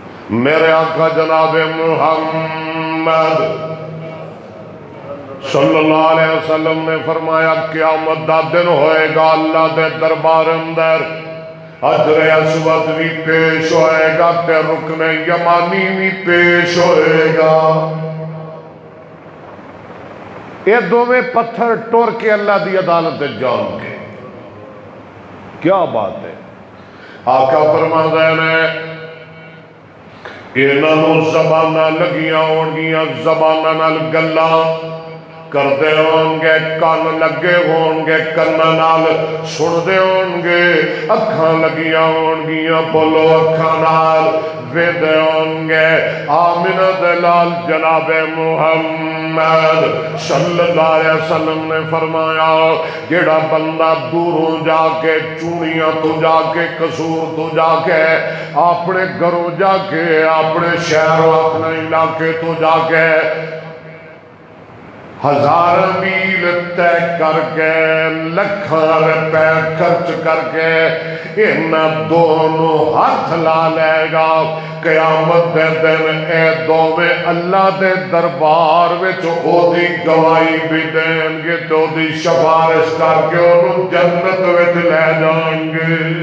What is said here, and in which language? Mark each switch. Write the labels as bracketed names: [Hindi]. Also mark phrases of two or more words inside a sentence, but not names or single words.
[Punjabi] میرے آقا جناب محمد [Arabic] صلی اللہ علیہ وسلم [Punjabi] نے فرمایا قیامت دا دن ہوئے گا اللہ دے دربار اندر حجر اسود بھی پیش ہوئے گا تے رکن یمانی بھی پیش ہوئے گا. یہ دوویں پتھر ٹور کے اللہ دی عدالت جان کے. کیا بات ہے. آقا فرما دینے انہاں نوں زباناں لگیاں ہون گیاں زباناں نال گلاں کردے ہون گے کان لگے ہون گے کناں نال سندے ہون گے اکھاں لگیاں ہون گیاں بولو اکھاں نال ویندے ہون گے. آمنہ دے لال جناب محمد [Arabic] صلی اللہ علیہ وسلم [Punjabi] نے فرمایا جیڑا بندہ دوروں جا کے چونیاں تو جا کے قصور تو جا کے اپنے گھروں جا کے اپنے شہر و اپنے علاقے تو جا کے 1000 میل طے کر کے لکھاں روپے خرچ کر کے انہاں دونوں ہاتھ لا لے گا قیامت دے دن اے دوویں اللہ دے دربار وچ او دی گواہی بھی دین گے تو دی سفارش کر کے انہوں جنت وچ لے جان گے.